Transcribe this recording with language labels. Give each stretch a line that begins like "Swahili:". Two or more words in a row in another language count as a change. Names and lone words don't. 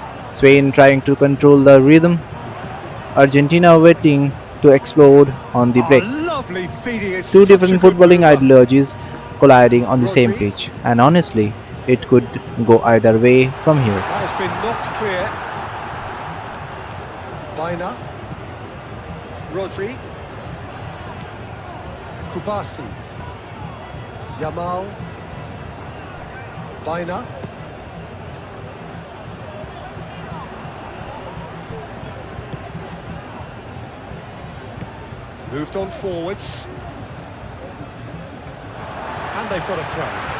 English: Spain trying to control the rhythm, Argentina waiting to explode on the Oh, break. lovely feeding. It's Two such a different good footballing mover. ideologies colliding on the same Rodri. pitch, and honestly, it could go either way from here. That has been knocked clear. Vina. Rodri. Kubasi. Yamal. Vina. Moved on forwards. And they've got a throw.